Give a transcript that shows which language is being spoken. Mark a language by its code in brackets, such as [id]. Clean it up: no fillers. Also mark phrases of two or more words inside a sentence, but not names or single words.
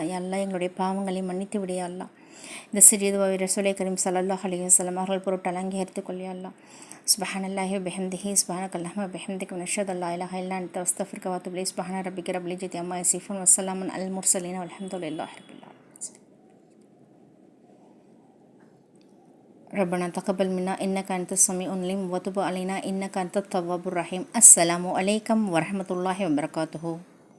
[ta] அல்லாஹ் எங்களுடைய பாவங்களை மன்னித்து விடைய அல்லாஹ். இந்த சிறிதுவாவை ரசூலை கரீம் [ar] صلى الله عليه وسلم [ta] அவர்கள் பொருட்டு அலங்கரித்துக் கொள்ளிய அல்லாஹ். [ar] سبحان الله وبحمده سبحانك اللهم وبحمدك وأشهد أن لا إله إلا أنت أستغفرك وأتوب إليك. سبحان ربك رب العزة عما يصفون وسلام على المرسلين والحمد لله رب العالمين. ربنا تقبل منا إنك أنت السميع العليم وتب علينا إنك أنت التواب الرحيم. السلام عليكم ورحمة الله وبركاته.